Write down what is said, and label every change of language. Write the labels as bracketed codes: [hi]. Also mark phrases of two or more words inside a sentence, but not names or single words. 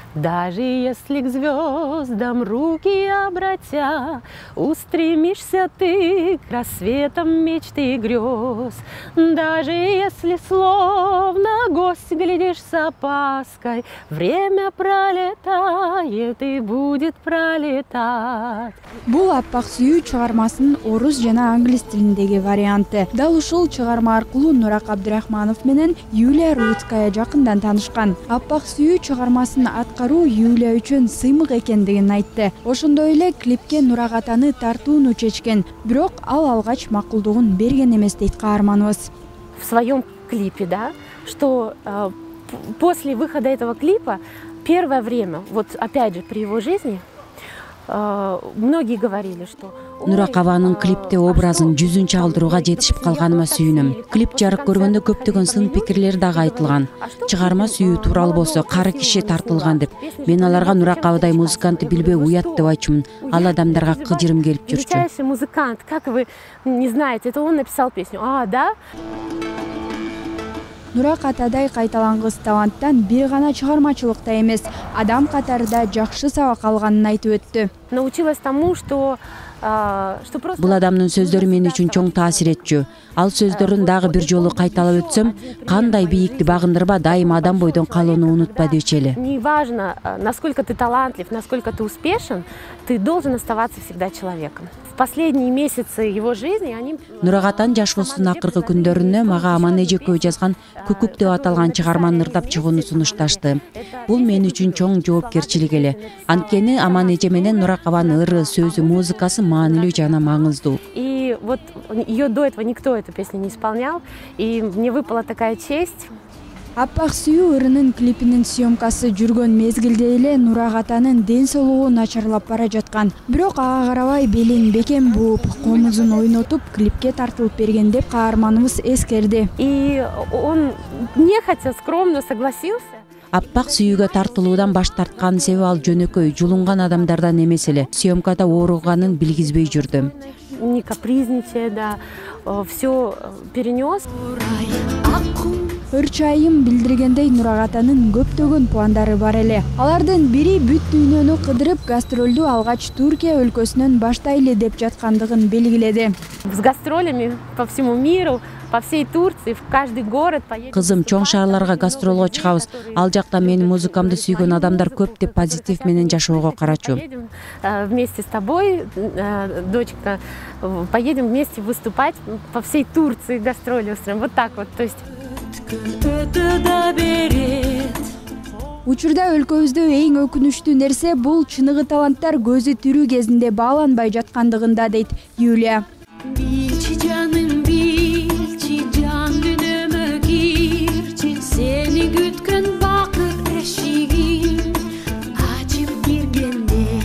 [ru] Даже если к звездам руки обратя, устремишься ты к рассветам мечты и грез. Даже если словно гость глядишь с опаской, время пролетает и будет пролетать. [ky] Бул «Аппак сүйүү» чыгармасынын орус жана англис тилиндеги варианты. Дал ушул чыгарма аркылуу Нурак Абдрахманов менен Юлия Рудская жакындан таанышкан. «Аппак сүйүү» чыгармасын аткаруу Юлия үчүн сыймык экендигин айтты. Ошондой эле клипке Нурак атаны тартууну чечкен, бирок ал алгач макулдугун берген эмес дейт каарманыбыз. [ru] В своем клипе, да, что после выхода этого клипа первое время, вот опять же при его жизни, многие говорили, что [ky] Нурак абанын клипте образын жүзүн чалдырууга жетишип калганыма сүйүнөм. Клип жарык көргөндө көптөгөн сын пикирлер дагы айтылган. Чыгарма сүйүү тууралуу болсо кары киши тартылган деп. Мен аларга Нурак абадай музыкантты билбей уят деп айтчумун. Ал адамдарга кыжырым келип жүрчү. [ru] Величайший музыкант, как вы не знаете, это он написал песню. А, да? [ky] Нурак атадай кайталангыс таланттан бир гана чыгармачылыкта эмес, адам катарында жакшы сабак алганын айтып өттү. [ru] Научилась тому, что просто... [ky] Бул адамдын сөздөрү мен үчүн чоң таасир этчү. Ал сөздөрүн дагы бир жолу кайталап өтсөм, кандай бийикти багындырба, дайыма адам бойдон калууну унутпа дечү эле. [ru] Неважно, насколько ты талантлив, насколько ты успешен, ты должен оставаться всегда человеком. В последние месяцы его жизни они... [ky] Нурак атанын жашоосунун акыркы күндөрүнө мага Аман эжекөө жазган «Күкүк» деп аталган чыгарманы ырдап чыгууну сунушташты. Бул мен үчүн чоң жоопкерчилик эле. Анткени Аман эже менен Нурак абанын ыры, сөзү, музыкасы маанилүү жана маңыздуу. [ru] И вот ее до этого никто эту песню не исполнял, и мне выпала такая честь. [ky] «Аппак сүйүү» ырынын клипинин съемкасы жүргөн мезгилде эле Нурак атанын ден соолугу начарлап бара жаткан. Бирок ага карабай белин бекем бууп, комузун ойнотуп, клипке тартылып берген деп каарманыбыз эскерди. [ru] И он нехотя скромно согласился. [ky] Аппак сүйүүгө тартылуудан баш тарткан себеби ал жөнөкөй, жулунган адамдардан эмес эле. Съемкада ооруганын билгизбей жүрдү. [ru] Не капризничая, да, все перенес. [ky] Өрчайым билдиргендей Нурак атанын көптөгөн пландары бар эле. Алардын бири бүт дүйнөнү кыдырып гастролду алгач Туркия өлкөсүнөн баштайлы деп жаткандыгын белгиледи. [ru] С гастролями по всему миру, по всей Турции, в каждый город поедем. [ky] Кызым, чоң шаарларга гастролго чыгабыз. Ал жакта менин музыкамды сүйгөн адамдар көп деп позитив менен жашоого карачу. [ru] Поедем вместе с тобой, дочка, поедем вместе выступать по всей Турции, гастроли устроим. Вот так вот, то есть... [ky] Учурда өлкөбүздө эң өкүнүчтүү нерсе бул чыныгы таланттар көзү тирүү кезинде бааланбай жаткандыгында дейт Юлия. Билчи жаным, билчи жан дүнөмө кирчи, сени күткөн бакыт эшигин ачып киргенде.